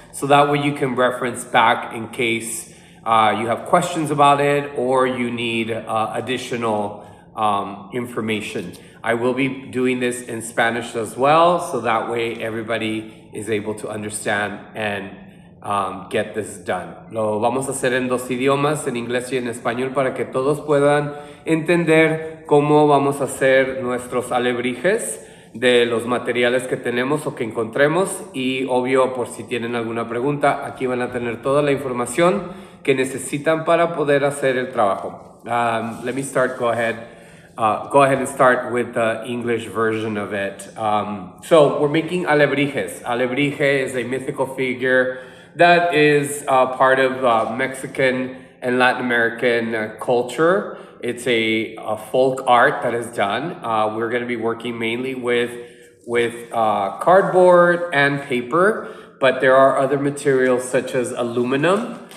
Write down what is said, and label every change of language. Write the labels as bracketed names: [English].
[English] So that way you can reference back in case you have questions about it or you need additional information. I will be doing this in Spanish as well, so that way everybody is able to understand and get this done. [Spanish] Lo vamos a hacer en dos idiomas, en inglés y en español, para que todos puedan entender cómo vamos a hacer nuestros alebrijes de los materiales que tenemos o que encontremos. Y obvio, por si tienen alguna pregunta, aquí van a tener toda la información que necesitan para poder hacer el trabajo. [English] Let me start. Go ahead and start with the English version of it. So we're making alebrijes. Alebrije is a mythical figure that is part of Mexican and Latin American culture. It's a folk art that is done. We're going to be working mainly with cardboard and paper, but there are other materials such as aluminum.